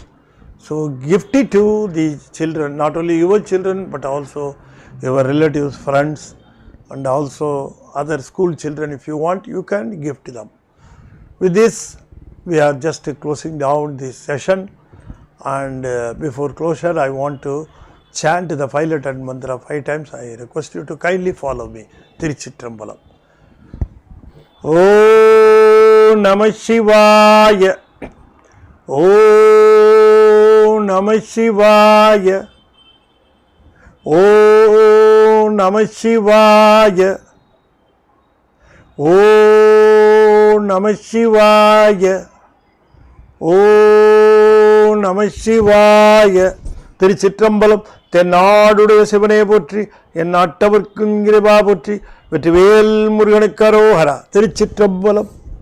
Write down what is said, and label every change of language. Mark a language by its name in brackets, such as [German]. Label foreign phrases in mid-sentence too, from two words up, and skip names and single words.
[English] So gift it to the children, not only your children but also your relatives, friends, and also other school children. If you want, you can gift them. With this, we are just closing down this session, and before closure I want to chant the 5-letter mantra 5 times. I request you to kindly follow me. [Sanskrit] Tiruchitrambalam. ॐ नमः शिवाय. ॐ नमः शिवाय. ॐ नमः शिवाय. ॐ नमः शिवाय. ॐ नमः शिवाय. Tiruchitrambalam. [Tamil] தென்னாடுடைய சிவனே போற்றி, என் நாட்டவர்க்கும் இறைவா போற்றி, வெற்றிவேல் முருகனுக்கு அரோகரா. திருச்சிற்றம்பலம்.